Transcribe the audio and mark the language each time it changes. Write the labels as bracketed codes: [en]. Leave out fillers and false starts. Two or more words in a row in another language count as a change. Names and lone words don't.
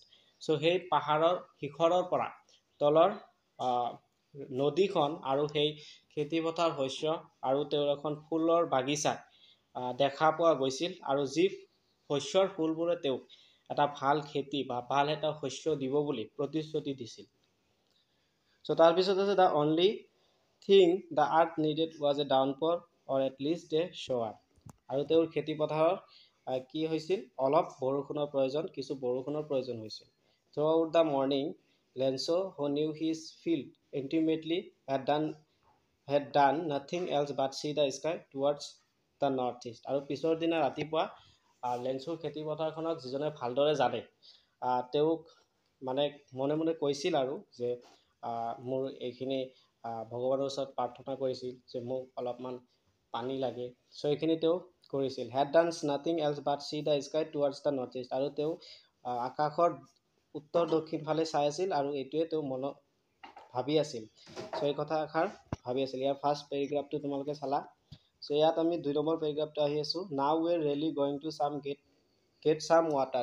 [as] চ' সেই পাহাৰৰ শিখৰৰ পৰা তলৰ নদীখন আৰু সেই খেতিপথাৰ শস্য আৰু তেওঁৰ এখন ফুলৰ বাগিচাত দেখা পোৱা গৈছিল, আৰু যি শস্যৰ ফুলবোৰে তেওঁক এটা ভাল খেতি বা ভাল এটা শস্য দিব বুলি প্ৰতিশ্ৰুতি দিছিল। [en] চ' [as] তাৰপিছত আছে [en] the only thing the earth needed was a downpour or at least a shower. [as] আৰু তেওঁৰ খেতিপথাৰত কি হৈছিল অলপ বৰষুণৰ প্ৰয়োজন, কিছু বৰষুণৰ প্ৰয়োজন হৈছিল। [en] throughout the morning Lencho who knew his field intimately had done nothing else but see the sky towards the north east। [as] আৰু পিছৰ দিনা ৰাতিপুৱা লেন্সৰ খেতিপথাৰখনক যিজনে ভালদৰে জানে তেওঁক মানে মনে মনে কৈছিল আৰু যে মোৰ এইখিনি ভগৱানৰ ওচৰত প্ৰাৰ্থনা কৰিছিল যে মোক অলপমান পানী লাগে। চ' এইখিনি তেওঁ কৰিছিল। [en] had done nothing else but see the sky towards the north east। [as] আৰু তেওঁ আকাশৰ উত্তৰ দক্ষিণ ফালে চাই আছিল আৰু এইটোৱে তেওঁ মনত ভাবি আছিল। চ' এই কথা এষাৰ ভাবি আছিল। ইয়াৰ [en] first paragraphto [as] তোমালোকে চালা। চ' ইয়াত আমি 2 নম্বৰ পেৰাগ্ৰাফটো আহি আছোঁ। [en] now we are really going to get some water.